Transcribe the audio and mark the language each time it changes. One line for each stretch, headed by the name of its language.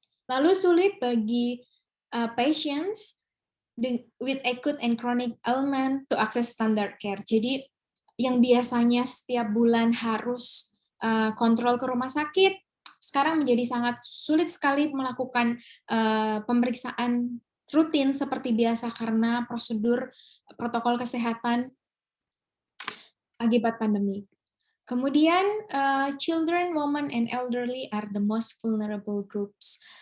Indonesian: Lalu sulit bagi
English: patients with acute and chronic ailment to access standard care.
Indonesian: Jadi yang biasanya setiap bulan harus kontrol ke rumah sakit, sekarang menjadi sangat sulit sekali melakukan pemeriksaan rutin seperti biasa karena prosedur protokol kesehatan akibat pandemi. Kemudian,
English: children, women, and elderly are the most vulnerable groups.